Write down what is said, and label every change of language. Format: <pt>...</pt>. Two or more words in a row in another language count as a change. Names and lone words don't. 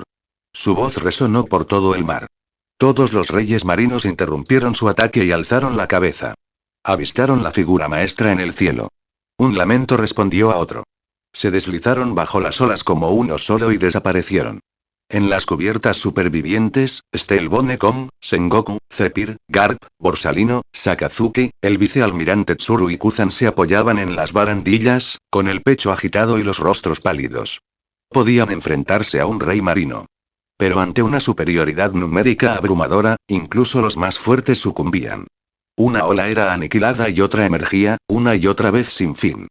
<es>Su voz resonó por todo el mar. Todos los reyes marinos interrumpieron su ataque y alzaron la cabeza. Avistaron la figura maestra en el cielo. Un lamento respondió a otro. Se deslizaron bajo las olas como uno solo y desaparecieron. En las cubiertas supervivientes, Steel Bonecom, Sengoku, Zephyr, Garp, Borsalino, Sakazuki, el vicealmirante Tsuru y Kuzan se apoyaban en las barandillas, con el pecho agitado y los rostros pálidos. Podían enfrentarse a un rey marino. Pero ante una superioridad numérica abrumadora, incluso los más fuertes sucumbían. Una ola era aniquilada y otra emergía, una y otra vez sin fin.</es>